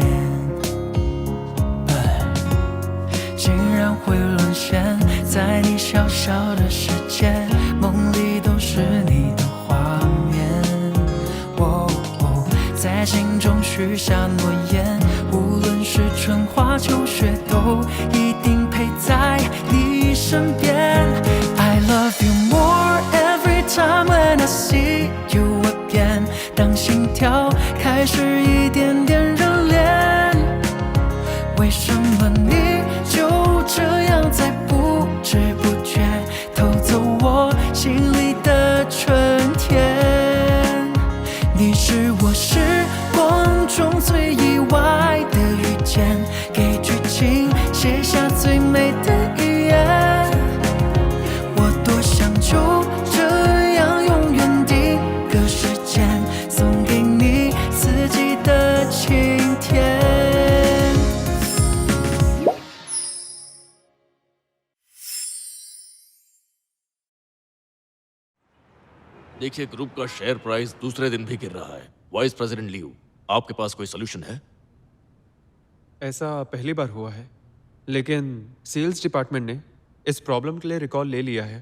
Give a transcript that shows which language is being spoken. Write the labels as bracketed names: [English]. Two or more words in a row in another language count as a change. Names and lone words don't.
[Chinese] 竟然会沦陷在你小小的世界，梦里都是你的画面。在心中许下诺言，无论是春花秋雪，都一定陪在你身边。 [English] I love you more every time when I see you again。 [Chinese] 当心跳开始一点点热恋，为什么你就这样在不知不觉偷走我心里的春天？你是我时光中最意外的遇见，给剧情写下最美的语言。我多想就这样永远定格时间，送给你四季的晴天。 [Hindi] देखिए, ग्रुप का [English] share price [Hindi] दूसरे दिन भी गिर रहा है। [English] vice president [Hindi] लियू, आपके पास कोई सोल्यूशन है? ऐसा पहली बार हुआ है, लेकिन [English] sales department [Hindi] ने इस प्रॉब्लम के लिए रिकॉल ले लिया है।